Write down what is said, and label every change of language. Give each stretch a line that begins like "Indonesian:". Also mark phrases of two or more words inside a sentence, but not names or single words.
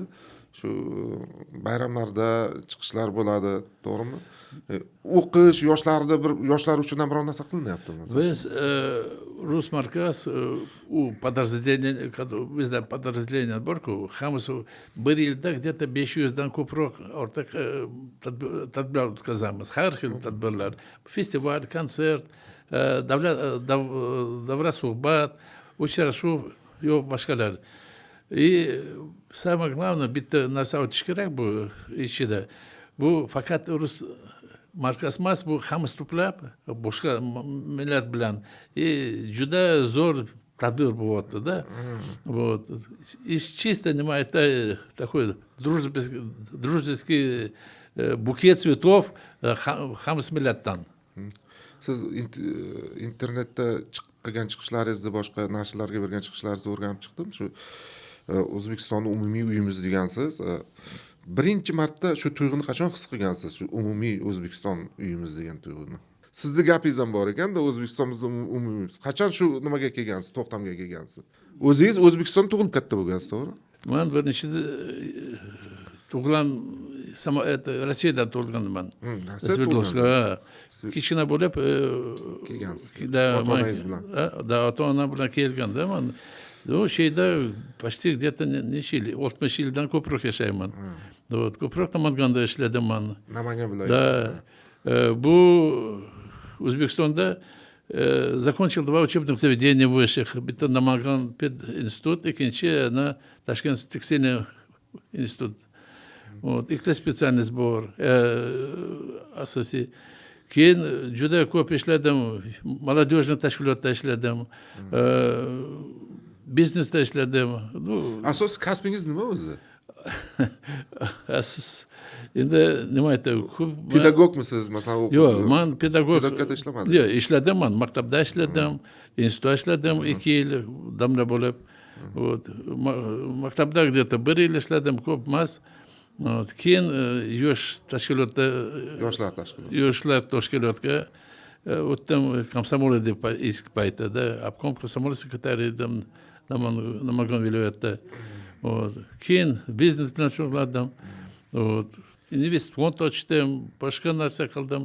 Uzbek: Shu bayramlarda chiqishlar bo'ladi, to'g'rimi? O'qish, yoshlar uchun ham biror narsa qilinyaptimi? Biz Rus markaz u подразделение, bizda подразделение bor-ku, hammasi bir yilda где-то 500 dan ko'proq ortiq tadbirlar o'tkazamiz. Har xil tadbirlar, festival, konsert, davra suhbat, uchrashuv, yo'q boshqalar.
Russian: Самое главное,
Uzbek: bitta narsa aytish kerak bu ichida. Bu faqat rus markaz emas, bu hammasi to'plab boshqa millat bilan juda zo'r tadbir bo'lyapti-da.
Russian: Вот. И чисто
Uzbek: nima aytay,
Russian: такой дружеский bukет цветов
Uzbek: hammasi millatdan. Siz internetda qilgan chiqishlaringizni, boshqa nashrlarga bergan chiqishlaringizni o'rganib chiqdim. Shu O'zbekistonning umumiy uyimiz degansiz. Birinchi marta shu tuyg'uni qachon his qilgansiz? Shu umumiy O'zbekiston uyimiz degan tuyg'uni. Sizni gapingiz ham bor ekan-da, O'zbekistonimizda umumiymiz. Qachon shu nimaga kelgansiz, to'xtamga kelgansiz? O'zingiz O'zbekistonda tug'ilib katta bo'lgansiz, to'g'ri? Men birinchi tug'ilgan Rossiyada tug'ilganman. Sverdlovskda. Kichkina bo'lib Kelgansiz. ota-onangiz bilan. ota-onam bilan kelganda men o şeyda
Russian: почти где-то
Uzbek: necha yil 60 yildan ko'proq yashayman. Ko'proq Namanganda ishladim men. Namangan viloyatida. Bu O'zbekistonda
Russian: закончил 2 учебных заведения высших.
Uzbek: Bitta Namangan пединститут, ikkinchi Tashkent
Russian: текстильный институт.
Uzbek: Ikkita spesialность bor. Asosiy. Keyin juda ko'p ishladim. Молодежный tashkilotda ishladim. Biznesda ishladim. Asos kasbingiz nima o'zi? Asos. Endi nima aytay? Pedagogmisiz, masalan? Yo'q, men pedagogikada ishlamadim. Yo'q, ishladim men. Maktabda ishladim, institutda ishladim 2 yil damla bo'lib. Maktabda где-то 1 yil ishladim, ko'p emas. Keyin yosh tashkilotda yoshlar tashkilotga o'tdim, komsomol deb eski paytda obkom komsomol sekretari edim Namangan viloyatida. Keyin biznes bilan shug'ullandim. Invest fond ochdim, boshqa narsa qildim.